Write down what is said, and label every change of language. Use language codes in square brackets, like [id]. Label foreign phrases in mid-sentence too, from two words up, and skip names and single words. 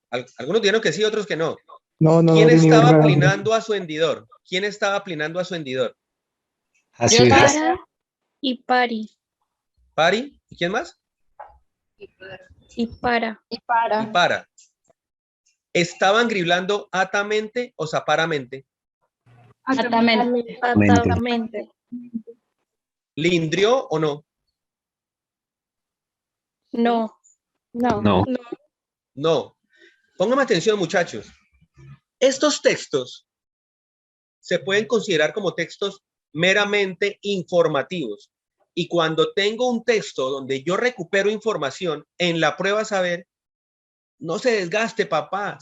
[es] Algunos dijeron que sí, otros que no. No, ¿Quién ni estaba nada. plinando a su hendidor? ¿Quién estaba plinando a su hendidor? Así es. Para y pari. ¿Pari? ¿Y quién más? Y para. Y para. ¿Estaban griblando atamente o zaparamente? Atamente. ¿Lindrió o no? No. No. No. Pónganme atención, muchachos. Estos textos se pueden considerar como textos meramente informativos. Y cuando tengo un texto donde yo recupero información en la prueba saber, no se desgaste, papá.